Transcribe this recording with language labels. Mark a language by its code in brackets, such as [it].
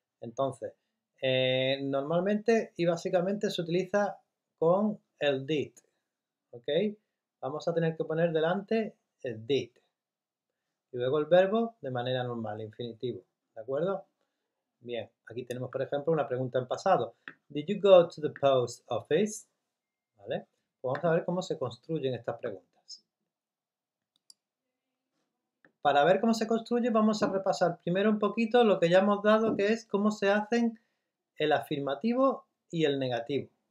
[es] Entonces, normalmente y básicamente se utiliza con el did, ¿ok? Vamos a tener que poner delante el did y luego el verbo de manera normal, infinitivo, ¿de acuerdo? Bien, aquí tenemos por ejemplo una pregunta en pasado. [en] Did you go to the post office? [es] ¿Vale? Pues vamos a ver cómo se construyen estas preguntas. Para ver cómo se construye vamos a repasar primero un poquito lo que ya hemos dado, que es cómo se hacen el afirmativo y el negativo.